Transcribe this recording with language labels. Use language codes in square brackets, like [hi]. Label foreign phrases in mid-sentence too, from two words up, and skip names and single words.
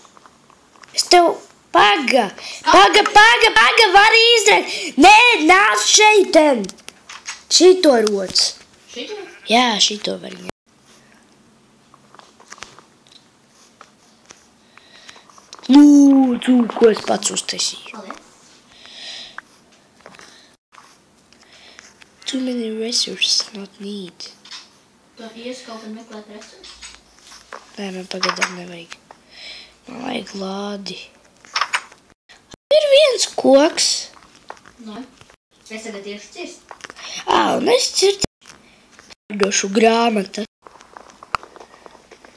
[lv] Es tev... Paga, vari izdarīt. Nē, nāc šeiten. Šito roc. Šito? Jā, šito var ņemt. Lūdzu, ko es pats uztaisīju. Paldies. [en] Too many resources not need. [lv] Tu ies kaut kad meklēt resursus? Nē, man pagadām nevajag. Man vajag lādi. Ir viens koks. Nē. Es tagad tieši cirst. Un es cirtu došu grāmata.